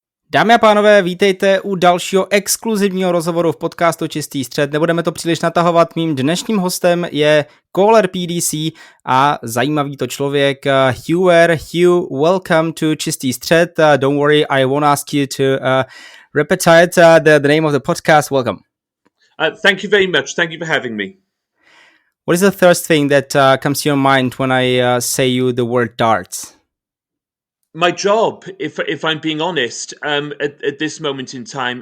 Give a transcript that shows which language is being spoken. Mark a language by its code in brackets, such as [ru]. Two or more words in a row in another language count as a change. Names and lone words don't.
[cs] Dámy a pánové, vítejte u dalšího exkluzivního rozhovoru v podcastu Čistý střed. Nebudeme to příliš natahovat, mým dnešním hostem je caller PDC a zajímavý to člověk Huw Ware. [en] Huw, welcome to Čistý střed. Don't worry, I won't ask you to repetite the name of the podcast. Welcome. Thank you very much. Thank you for having me. What is the first thing that comes to your mind when I say you the word darts? My job, if I'm being honest, at this moment in time.